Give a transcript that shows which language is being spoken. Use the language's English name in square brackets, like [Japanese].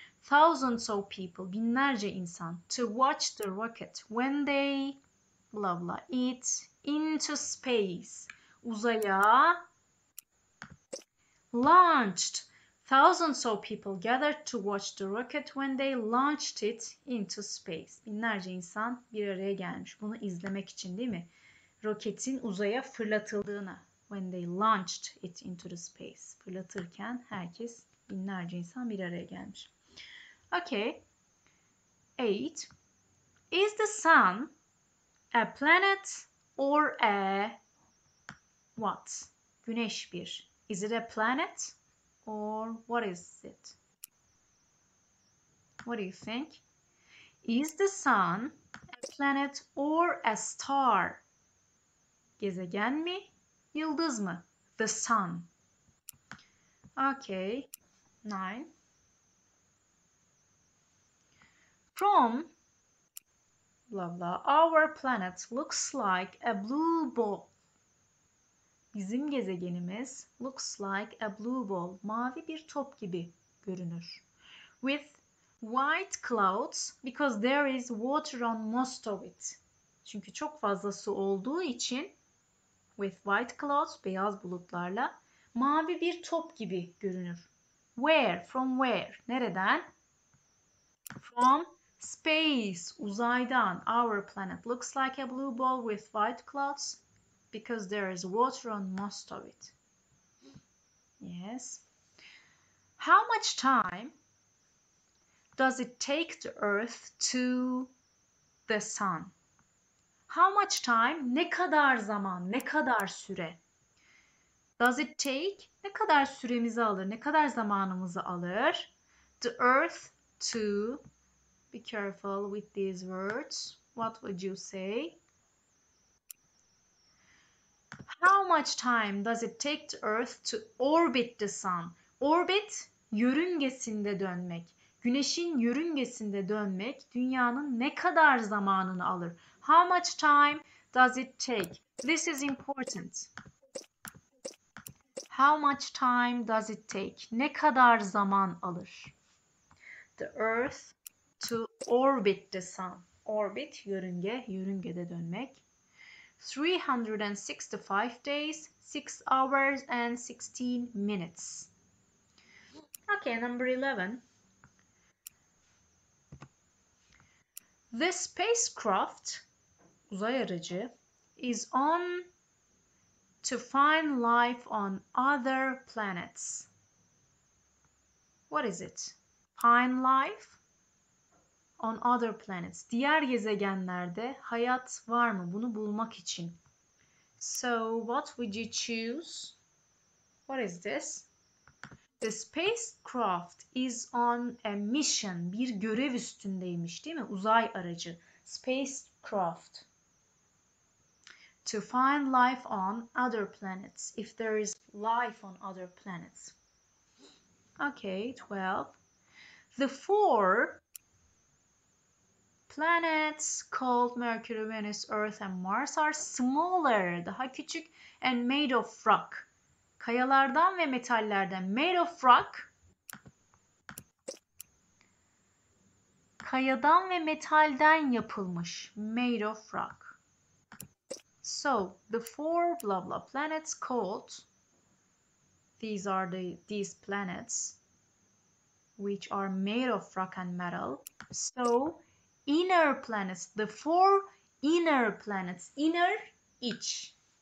[English] Thousands of people, [Turkish] binlerce insan. [English] To watch the rocket when they blah blah it into space. [Turkish] Uzaya launched. [English] Thousands of people gathered to watch the rocket when they launched it into space. [Turkish] Binlerce insan bir araya gelmiş. Bunu izlemek için değil mi? Roketin uzaya fırlatıldığını. [English] When they launched it into the space. [Turkish] Fırlatırken herkes, binlerce insan bir araya gelmiş. [English] Okay. 8. Is the sun a planet or a what? [Turkish] Güneş bir. [English] Is it a planet or what is it? What do you think? Is the sun a planet or a star? [Turkish] Gezegen mi? Yıldız mı? [English] The sun. Okay. 9. From blah blah, our planet looks like a blue ball. [Turkish] Bizim gezegenimiz [English] looks like a blue ball. [Turkish] Mavi bir top gibi görünür. [English] With white clouds because there is water on most of it. [Turkish] Çünkü çok fazla su olduğu için [English] with white clouds, [Turkish] beyaz bulutlarla mavi bir top gibi görünür. [English] Where? From where? Nereden? From space, uzaydan. Our planet looks like a blue ball with white clouds because there is water on most of it. Yes. How much time does it take the Earth to the sun? How much time? [Turkish] Ne kadar zaman, ne kadar süre? [English] Does it take? [Turkish] Ne kadar süremizi alır, ne kadar zamanımızı alır? [English] The Earth to, be careful with these words. What would you say? How much time does it take the Earth to orbit the sun? [Turkish] Orbit, yörüngesinde dönmek. Güneşin yörüngesinde dönmek dünyanın ne kadar zamanını alır? [English] How much time does it take? This is important. How much time does it take? [Turkish] Ne kadar zaman alır? [English] The Earth to orbit the sun. [Turkish] Orbit, yörünge, yörüngede dönmek. [English] 365 days, 6 hours and 16 minutes. Okay, number 11. The spacecraft, [Turkish] uzay aracı, [English] is on to find life on other planets. What is it? Find life on other planets. [Turkish] Diğer gezegenlerde hayat var mı? Bunu bulmak için. [English] So, what would you choose? What is this? The spacecraft is on a mission. [Turkish] Bir görev üstündeymiş, değil mi? Uzay aracı. [English] Spacecraft. To find life on other planets. If there is life on other planets. Okay, 12. The four planets called Mercury, Venus, Earth and Mars are smaller, [Turkish] daha küçük, [English] and made of rock. [Turkish] Kayalardan ve metallerden. [English] Made of rock, [Turkish] kayadan ve metalden yapılmış. [English] Made of rock. So, the four blah blah planets called, these are these planets which are made of rock and metal. So, inner planets, the four inner planets, inner, iç.